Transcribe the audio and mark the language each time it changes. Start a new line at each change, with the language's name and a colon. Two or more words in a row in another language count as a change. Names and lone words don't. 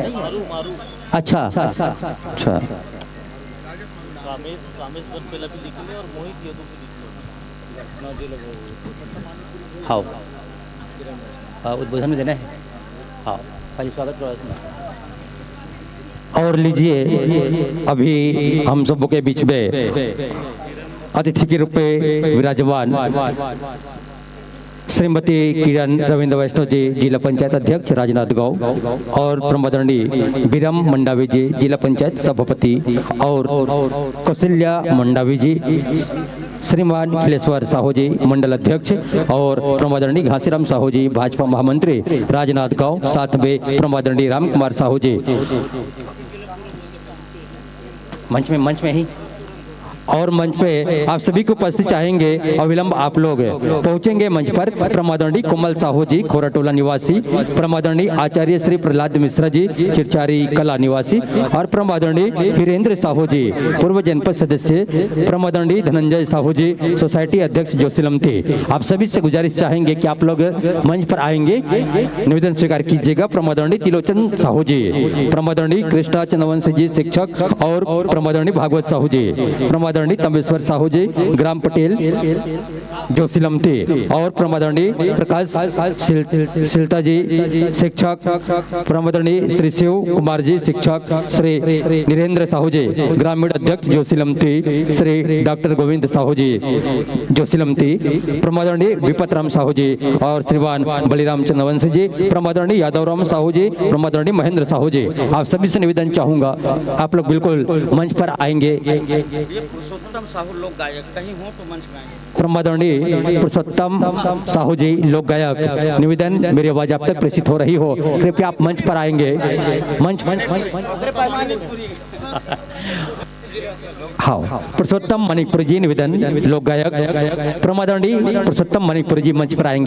Hindi: अच्छा अच्छा, हाँ उद्बोधन में देना है। हाँ पहले स्वागत। और लीजिए अभी हम सब के बीच में अतिथि के रूप में विराजमान श्रीमती किरण रविंद्र वैष्णव जी, जिला पंचायत अध्यक्ष राजनांदगांव, और प्रमादरणीय विरम मंडावी जी, जिला पंचायत सभापति, और कौशल्या मंडावी जी, श्रीमान खिलेश्वर साहू जी, मंडल अध्यक्ष, और प्रमादरणीय घासीराम साहू जी, भाजपा महामंत्री राजनांदगांव, साथ में प्रमादरणीय राम कुमार साहू जी मंच में ही, और मंच पे आप सभी को उपस्थित चाहेंगे। अविलंब आप लोग पहुंचेंगे मंच पर प्रमादरणीय कोमल साहू जी, खोराटोला निवासी, प्रमादरणीय आचार्य श्री प्रहलाद मिश्रा जी, चिरचारी कला निवासी, और प्रमादरणीय वीरेंद्र साहू जी, पूर्व जनपद सदस्य, प्रमादरणीय धनंजय साहू जी, सोसाइटी अध्यक्ष जोशीलमती। आप सभी से गुजारिश चाहेंगे कि आप लोग मंच पर आएंगे, निवेदन स्वीकार कीजिएगा। प्रमादरणीय तिलोचन साहू जी, प्रमादरणीय कृष्णा चंद्रवंशी जी, शिक्षक, और प्रमादरणीय भागवत साहू जी, प्रमादरणीय तंबेश्वर साहू जी, ग्राम पटेल जोशीलमती, और प्रमादरणीय प्रकाश सिलता जी, शिक्षक, प्रमादरणीय श्री शिव कुमार जी, शिक्षक, श्री नीरेंद्र साहू जी, ग्रामीण अध्यक्ष जोशीलमती, श्री डॉक्टर गोविंद साहू जी जोशीलमती, प्रमादरणीय विपत राम साहू जी, और श्रीमान बलिराम चंद्रवंशी जी, प्रमादरणीय यादवराम साहू जी, प्रमादरणीय महेंद्र साहू जी। आप सभी से निवेदन चाहूंगा आप लोग बिल्कुल मंच पर आएंगे। पुरुषोत्तम साहू लोक गायक कहीं हो तो मंच में आएंगे। प्रमादरणीय पुरुषोत्तम साहू जी लोक गायक, निवेदन मेरी आवाज आप तक प्रेषित हो रही हो, कृपया आप मंच पर आएंगे। मंच हाँ, पुरुषोत्तम मणिपुरी जी, निवेदन लोक गायक, प्रमादरणीय पुरुषोत्तम मणिपुरी जी मंच पर आएंगे।